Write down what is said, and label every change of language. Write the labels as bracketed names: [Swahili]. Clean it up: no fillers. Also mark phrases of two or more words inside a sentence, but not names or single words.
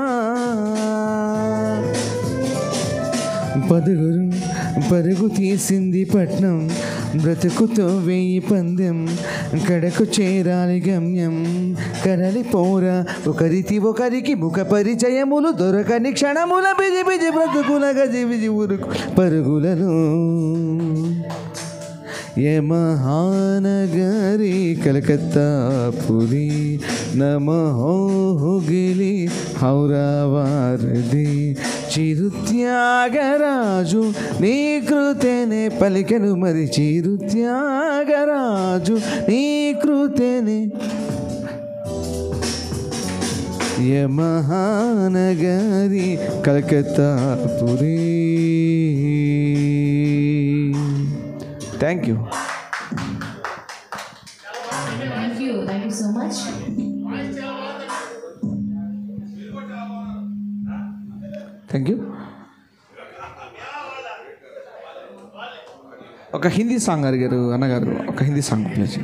[Telugu] పరుగు తీసింది పట్నం బ్రతుకుతో వేయి పందెం కడకు చేరాలి గమ్యం కరలిపోరా ఒకరికి ముఖ పరిచయములు దొరకని క్షణముల బిజి బిజి బ్రతుకుల గజి బిజి ఉరుకు పరుగులను ఏ మహానగరీ కలకత్తా పురీ నమో హుగిలీ హౌరా వారదీ చిరుత్యాగరాజు నీ కృతేనే పలికెను మరి చిరుత్యాగరాజు నీ కృతేనే ఏ మహానగరీ కలకత్తా పురీ. [English] Thank you. Thank you so much. Thank you. [Telugu] ఒక [English] Hindi song [Telugu] అడిగారు అన్నగారు, ఒక [English] Hindi song [Telugu] ప్లే చేయండి.